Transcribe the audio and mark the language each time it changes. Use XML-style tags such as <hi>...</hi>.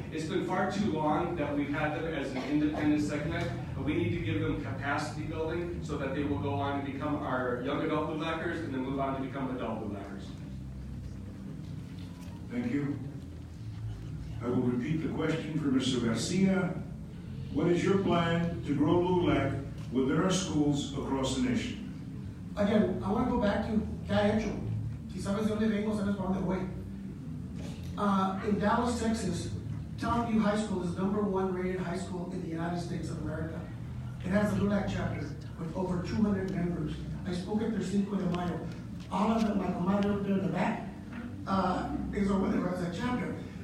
<en>It's been far too long that we've had them as an independent segment, but we need to give them capacity building so that they will go on to become our young adult LULACers and then move on to become adult LULACers. Thank you. I will repeat the question for Mr. Garcia. What is your plan to grow LULAC within our schools across the nation? Again, I want to go back to</en> <es>¿qué ha hecho? Si sabes de dónde vengo, sabes para dónde voy.</es> <en>In Dallas, Texas, Townview High School is #1 rated high school in the United States of America. It has a LULAC chapter with over 200 members. I spoke at their Cinco de Mayo. All of them, my comadre up there in the back, is over there as that chapter.</en>